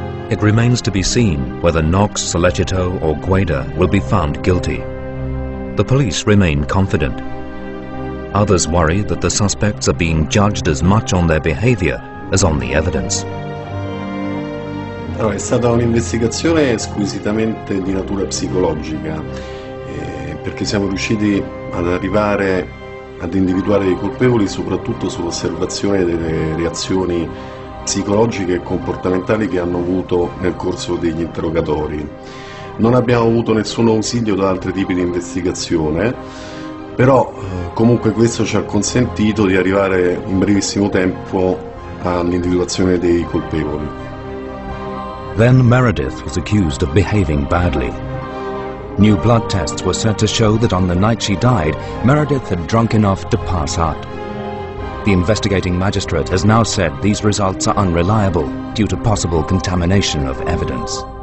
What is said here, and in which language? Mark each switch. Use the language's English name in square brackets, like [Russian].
[English] It remains to be seen whether Knox, Sollecito or Guede will be found guilty. The police remain confident. Others worry that the suspects are being judged as much on their behavior as on the evidence. [Italian] Allora, è stata un'investigazione squisitamente di natura psicologica, perché siamo riusciti ad arrivare ad individuare i colpevoli soprattutto sull'osservazione delle reazioni psicologiche e comportamentali che hanno avuto nel corso degli interrogatori. Non abbiamo avuto nessun ausilio da altri tipi di investigazione, però comunque questo ci ha consentito di arrivare in brevissimo tempo all'individuazione dei colpevoli. [English] Then Meredith was accused of behaving badly. New blood tests were said to show that on the night she died, Meredith had drunk enough to pass out. The investigating magistrate has now said these results are unreliable due to possible contamination of evidence.